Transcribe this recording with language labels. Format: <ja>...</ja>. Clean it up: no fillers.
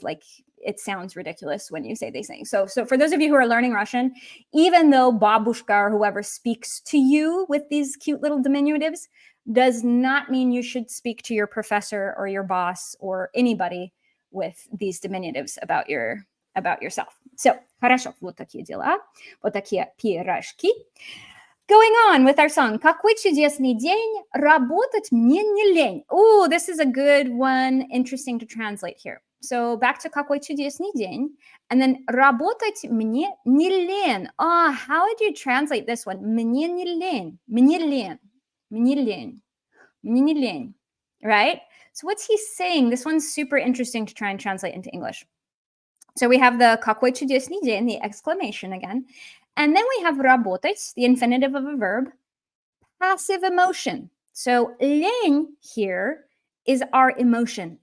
<en>Like, it sounds ridiculous when you say these things. So for those of you who are learning Russian, even though babushka or whoever speaks to you with these cute little diminutives, does not mean you should speak to your professor or your boss or anybody with these diminutives about yourself.</en> <ru>So, хорошо, вот такие дела, вот такие пирожки.</ru> <en>Going on with our song.</en> <ru>Какой чудесный день, работать мне не лень.</ru> <en>Oh, this is a good one, interesting to translate here. So back to</en> <ru>какой чудесный день,</ru> <en>and then</en> <ru>работать мне не лень.</ru> <en>How would you translate this one?</en> <ru>Мне не лень, мне лень, мне лень, мне не лень, right?</ru> <en>So what's he saying? This one's super interesting to try and translate into English. So we have the</en> <ru>какой чудесный день,</ru> <en>the exclamation again. And then we have работать, the infinitive of a verb, passive emotion. So лень here is our emotion.</en>